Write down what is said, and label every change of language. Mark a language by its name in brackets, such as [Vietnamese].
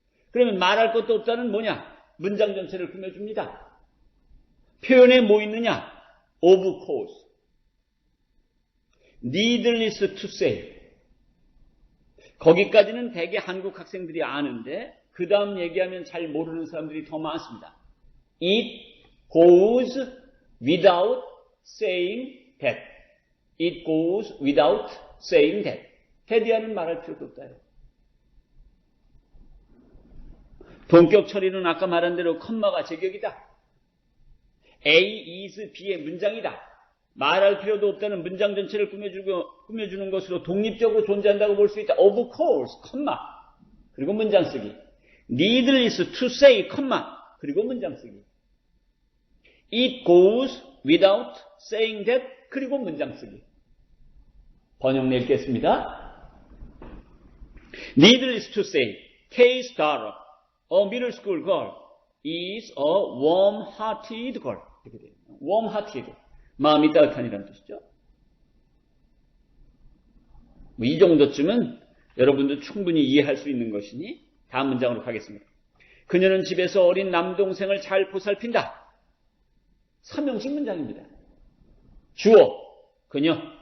[Korean] 그러면 말할 것도 없다는 뭐냐? 문장 전체를 꾸며줍니다. 표현에 뭐 있느냐? [English] of course. needless to say. [Korean] 거기까지는 대개 한국 학생들이 아는데 그 다음 얘기하면 잘 모르는 사람들이 더 많습니다. [English] It goes without saying that. It goes without saying that. [Korean] that이야는 말할 필요도 없다요. 동격 처리는 아까 말한 대로 컴마가 제격이다. A is B의 문장이다. 말할 필요도 없다는 문장 전체를 꾸며주는 것으로 독립적으로 존재한다고 볼 수 있다. [English] Of course, 컴마. [Korean] 그리고 문장 쓰기. [English] Needless to say, 컴마. [Korean] 그리고 문장 쓰기. [English] It goes without saying that. [Korean] 그리고 문장 쓰기. 번역 읽겠습니다. [English] Needless to say, K's daughter, a middle school girl, is a warm-hearted girl. [Korean] 이렇게 돼요. warm-hearted. 마음이 따뜻한이라는 뜻이죠. 이 정도쯤은 여러분도 충분히 이해할 수 있는 것이니 다음 문장으로 가겠습니다. 그녀는 집에서 어린 남동생을 잘 보살핀다. 3형식 문장입니다. 주어, 그녀.